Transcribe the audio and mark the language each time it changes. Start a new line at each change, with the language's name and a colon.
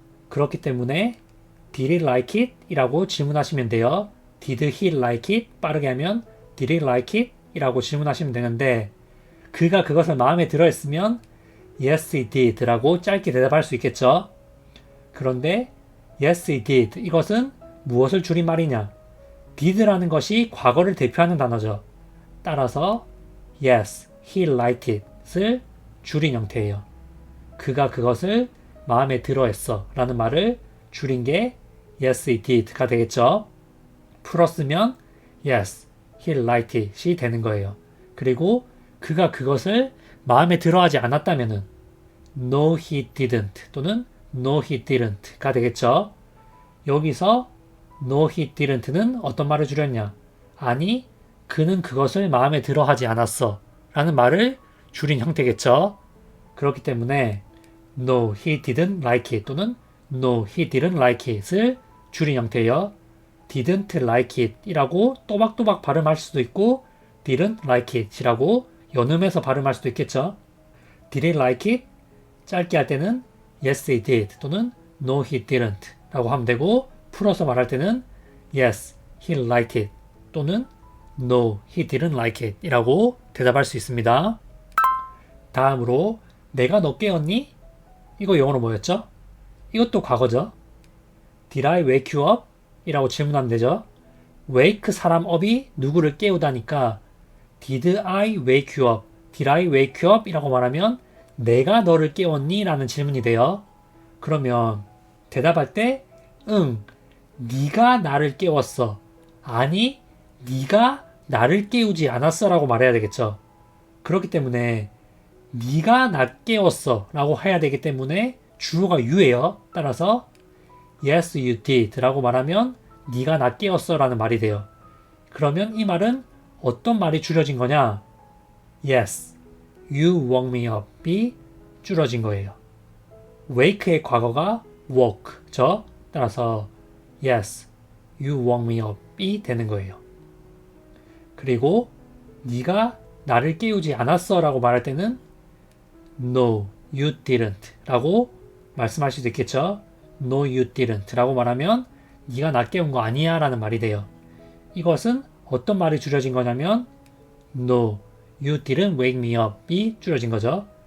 Korean: 그렇기 때문에
English: Did he like it?
Korean: 이라고 질문하시면 돼요.
English: Did he like it?
Korean: 빠르게 하면
English: Did he like it?
Korean: 이라고 질문하시면 되는데 그가 그것을 마음에 들어 했으면
English: Yes, he did
Korean: 라고 짧게 대답할 수 있겠죠. 그런데
English: Yes, he did
Korean: 이것은 무엇을 줄인 말이냐? did라는 것이 과거를 대표하는 단어죠. 따라서
English: Yes, he liked it
Korean: 을 줄인 형태예요. 그가 그것을 마음에 들어 했어 라는 말을 줄인 게
English: Yes, he did
Korean: 가 되겠죠. 풀었으면
English: Yes, he liked it이
Korean: 되는 거예요. 그리고 그가 그것을 마음에 들어 하지 않았다면은
English: No, he didn't
Korean: 또는 No, he didn't가 되겠죠. 여기서
English: No, he didn't
Korean: 는 어떤 말을 줄였냐? 아니, 그는 그것을 마음에 들어 하지 않았어 라는 말을 줄인 형태겠죠. 그렇기 때문에
English: No, he didn't like it
Korean: 또는
English: No, he didn't like it을
Korean: 줄인 형태예요.
English: didn't like it
Korean: 이라고 또박또박 발음할 수도 있고 didn't like it 이라고 연음해서 발음할 수도 있겠죠.
English: Did he like it?
Korean: 짧게 할 때는
English: Yes, he did
Korean: 또는
English: No, he didn't
Korean: 라고 하면 되고 풀어서 말할 때는
English: Yes, he liked it
Korean: 또는
English: No, he didn't like it
Korean: 이라고 대답할 수 있습니다. 다음으로 내가 너 깨웠니? 이거 영어로 뭐였죠? 이것도 과거죠.
English: Did I wake you up?
Korean: 이라고 질문하면 되죠.
English: wake 사람 up이
Korean: 누구를 깨우다니까
English: Did I wake you up? Did I wake you up?
Korean: 이라고 말하면 내가 너를 깨웠니? 라는 질문이 돼요. 그러면 대답할 때 네가 나를 깨웠어. 아니, 네가 나를 깨우지 않았어 라고 말해야 되겠죠. 그렇기 때문에 네가 나 깨웠어 라고 해야 되기 때문에 주어가 you예요. 따라서
English: yes you did
Korean: 라고 말하면 네가 나 깨웠어 라는 말이 돼요. 그러면 이 말은 어떤 말이 줄여진 거냐?
English: Yes, you woke me up이
Korean: 줄어진 거예요. wake의 과거가 woke죠. 따라서
English: Yes, you woke me up이
Korean: 되는 거예요. 그리고 네가 나를 깨우지 않았어 라고 말할 때는
English: No, you didn't
Korean: 라고 말씀할 수도 있겠죠.
English: No, you didn't
Korean: 라고 말하면 네가 나 깨운 거 아니야 라는 말이 돼요. 이것은 어떤 말이 줄여진 거냐면
English: No, you didn't wake me up
Korean: 이 줄여진 거죠.